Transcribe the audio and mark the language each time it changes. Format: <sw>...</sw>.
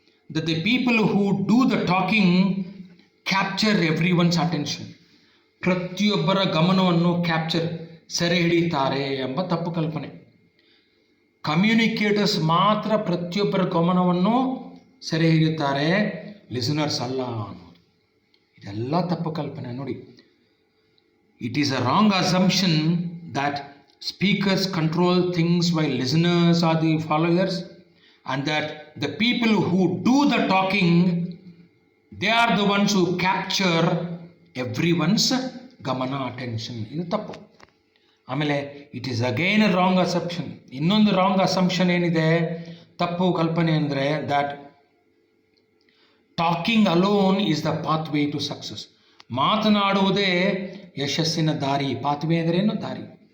<en>that the people who do the talking capture everyone's attention.</en> <kn>ಪ್ರತಿಯೊಬ್ಬರ ಗಮನವನ್ನು ಸೆರೆ ಹಿಡಿತಾರೆ ಎಂಬ ತಪ್ಪು ಕಲ್ಪನೆ. ಕಮ್ಯುನಿಕೇಟರ್ಸ್ ಮಾತ್ರ ಪ್ರತಿಯೊಬ್ಬರ ಗಮನವನ್ನು ಸೆರೆ ಹಿಡಿಯುತ್ತಾರೆ, ಲಿಸನರ್ಸ್ ಅಲ್ಲ ಅನ್ನೋದು. ಇದೆಲ್ಲ ತಪ್ಪು ಕಲ್ಪನೆ ನೋಡಿ.</kn> <en>It is a wrong assumption that speakers control things while listeners are the followers, and that the people who do the talking, they are the ones who capture everyone's gamana, attention.</en> <kn>ಇದು ತಪ್ಪು. ಆಮೇಲೆ</kn> <en>It is again a wrong assumption.</en> <kn>ಇನ್ನೊಂದು wrong assumption ಏನಿದೆ, ತಪ್ಪು ಕಲ್ಪನೆ ಅಂದರೆ</kn> <en>that talking alone is the pathway to success.</en> <kn>ಮಾತನಾಡುವುದೇ ಯಶಸ್ಸಿನ ದಾರಿ. ಪಾತ್ವೇ ಅಂದ್ರೇನು? ದಾರಿ.</kn>